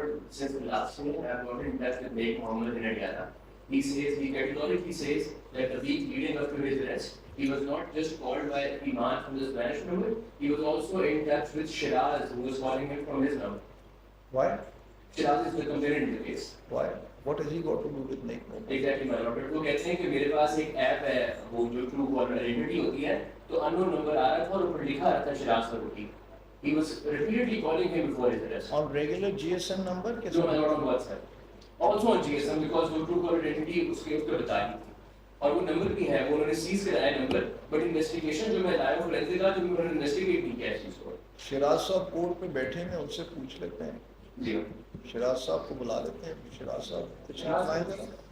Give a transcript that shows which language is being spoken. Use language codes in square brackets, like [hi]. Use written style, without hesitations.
[en] Since the last meeting, I have got in touch with Sheikh Mohammed in Adiana. He categorically says that the week leading up to his arrest, he was not just called by Iman from the Spanish number, he was also in touch with Shiraz, who was calling him from his number. Why? Shiraz is the complainant in the case. Why? What has he got to do with Nick Mohammed? Exactly, my lord. [ur] وہ کہتے ہیں کہ میرے پاس ایک app ہے، وہ جو true collar identity ہوتی ہے، تو ان نون نمبر آ رہا تھا اور اوپر لکھا رہا تھا Shiraz Farooqui. [en] He was repeatedly calling him before his arrest. On regular GSM number? No, my lord, on WhatsApp. Also on GSM because [ur] وہ ٹرو کالر آئیڈینٹی اس کے بتا دی تھی. اور وہ نمبر بھی ہے، وہ انہوں نے سیز کرایا نمبر، بٹ انویسٹیگیشن جو میں لایا ہوں فورینسک کا، جو انہوں نے انویسٹیگیٹ نہیں کیا اس چیز کو. شراز صاحب کورٹ میں بیٹھے ہیں، ان سے پوچھ لیتے ہیں. جی شراز صاحب کو بلا لیتے ہیں. شراز صاحب کچھ لکھائیں ذرا.